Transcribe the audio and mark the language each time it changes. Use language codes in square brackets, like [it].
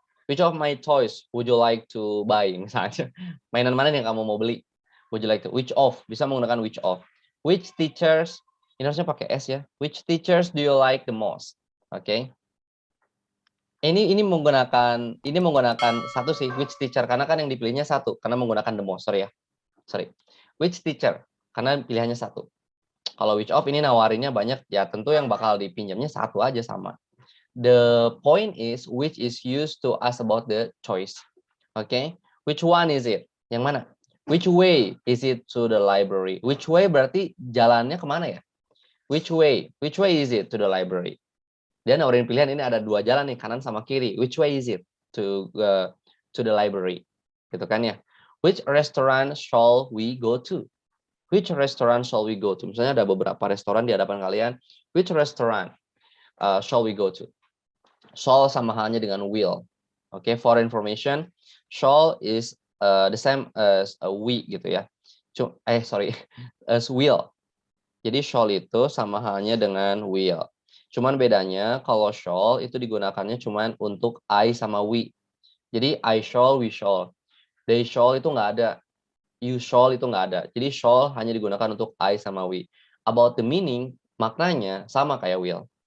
[en] Which of my toys would you like to buy? [id] Misalnya, mainan mana yang kamu mau beli? [en] Would you like to? Which of? [id] Bisa menggunakan [en] which of. Which teachers? [id] Ini harusnya pakai S ya. [en] Which teachers do you like the most? Oke. Okay. [id] Ini menggunakan satu sih, which teacher, karena kan yang dipilihnya satu, karena menggunakan the most. [en] Sorry. Which teacher, [id] karena pilihannya satu. Kalau which of ini nawarinnya banyak, ya tentu yang bakal dipinjamnya satu aja sama. [en] The point is which is used to ask about the choice. Okay? Which one is it? [id] Yang mana? [en] Which way is it to the library? [id] Which way berarti jalannya kemana ya? [en] Which way is it to the library? [id] Dia nawarin pilihan, ini ada dua jalan nih, kanan sama kiri. [en] Which way is it to the library? [id] Gitu kan ya. [en] Which restaurant shall we go to? Which restaurant shall we go to? [id] Misalnya ada beberapa restoran di hadapan kalian. [en] Which restaurant shall we go to? [id] Shall sama halnya dengan will. [en] Oke, okay, for information, shall is the same as we [id] gitu ya. [en] As will. [id] Jadi shall itu sama halnya dengan will. Cuman bedanya kalau shall itu digunakannya cuman untuk I sama we. Jadi I shall, we shall. They shall itu nggak ada. You shall itu nggak ada. Jadi shall hanya digunakan untuk I sama we. [en] About the meaning, [id] maknanya sama kayak will.